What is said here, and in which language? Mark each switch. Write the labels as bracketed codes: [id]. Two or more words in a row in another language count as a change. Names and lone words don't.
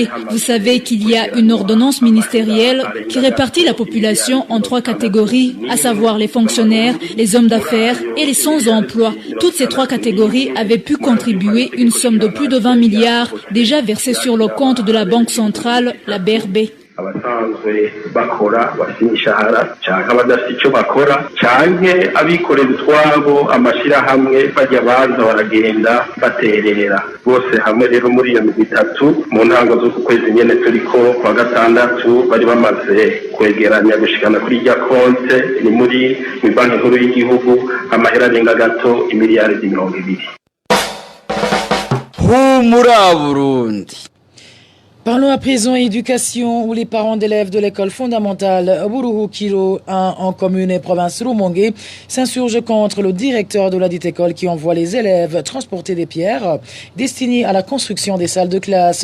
[fr] Vous savez qu'il y a une ordonnance ministérielle qui répartit la population en 3 catégories, à savoir les fonctionnaires, les hommes d'affaires et les sans-emploi. Toutes ces 3 catégories avaient pu contribuer une somme de plus de 20 milliards déjà versée sur le compte de la Banque centrale, la BRB. [rw] abasanzwe bakora bafite imishahara cyangwa abadafite icyo bakora cyangwa abikorera utwabo amashyirahamwe bajya baza baragenda baterera bose hamwe. [rn] Rero muri iyo migwi itatu mu ntango z'uku kwezi nyene turiko kwa gatandatu bari bamaze kwegeranya gushikana kuri rya konte ni muri banki nkuru y'igihugu amahera arenga gato imiliyaridi 20. Humura Burundi. [fr] Parlons à présent éducation où les parents d'élèves de l'école fondamentale Buruhukiro 1 en commune et province Rumonge s'insurgent contre le directeur de la dite école qui envoie les élèves transporter des pierres destinées à la construction des salles de classe.